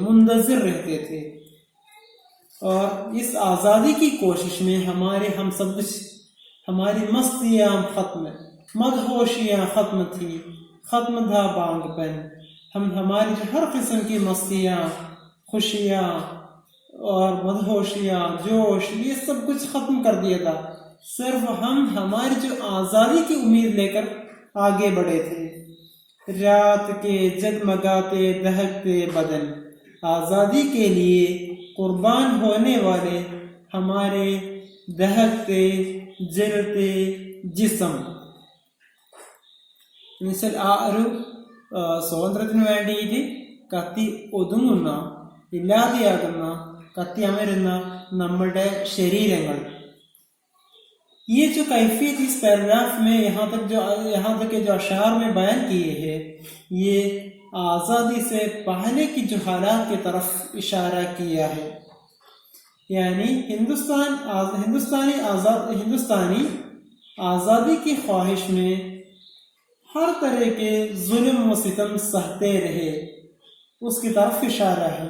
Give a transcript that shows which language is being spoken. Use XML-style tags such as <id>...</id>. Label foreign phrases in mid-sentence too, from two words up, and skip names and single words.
<ur>منتظر رہتے تھے، اور اس آزادی کی کوشش میں ہماری مستیاں ختم، مدہوشیاں ختم تھی، ختم تھا بانگ پن، ہماری ہر قسم کی مستیاں، خوشیاں اور مدہوشیاں، جوش، یہ سب کچھ ختم کر دیا تھا، صرف ہم ہماری جو آزادی کی امید لے کر آگے بڑھے تھے۔ رات کے جگمگاتے دہکتے بدن، آزادی کے لیے قربان ہونے والے ہمارے دہکتے جلتے جسم.</ur> <ml>ആ ഒരു സ്വാതന്ത്ര്യത്തിന് വേണ്ടിയിട്ട് കത്തി ഒതുങ്ങുന്ന, ഇല്ലാതെയാകുന്ന, കത്തി അമരുന്ന നമ്മുടെ ശരീരങ്ങൾ.</ml> <ur>یہ جو کیفیت اس پیراگراف میں یہاں تک کے جو اشعار میں بیان کیے ہیں، یہ آزادی سے پہلے کی جو حالات کی طرف اشارہ کیا ہے. یعنی ہندوستانی آزادی کی خواہش میں ہر طرح کے ظلم و ستم سہتے رہے، اس کی طرف اشارہ ہے.</ur>